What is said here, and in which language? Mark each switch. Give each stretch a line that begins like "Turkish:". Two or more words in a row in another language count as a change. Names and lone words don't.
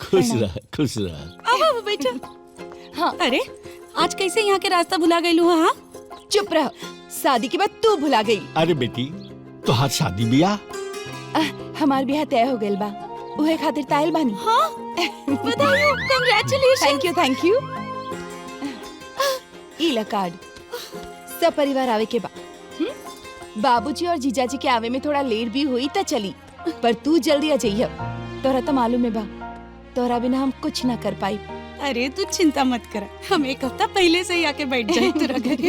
Bhojpuri: खुश रह खुश रह। अब बैठो। हाँ अरे आज कैसे यहाँ के रास्ता भुला गई लू? हाँ चुप रह, शादी के बाद तू भुला गई। अरे बेटी तो हाथ शादी बिया? हमार ब्याह तय हो गइल बा, उहे खातिर ताइल बानी। हाँ बधाई हो, कांग्रेचुलेशन।
English: Thank you.
Bhojpuri: ई ला कार्ड, सब परिवार आवे के बा। बाबूजी और जीजाजी के आवे में थोड़ा लेट भी हुई त चली, पर तू जल्दी आ जाइए। तोरा तो मालूम है बा, तोरा बिना हम कुछ ना कर पाई। अरे तू चिंता मत कर, हम एक हफ्ता पहले से ही आके बैठ जाए तेरा घरे।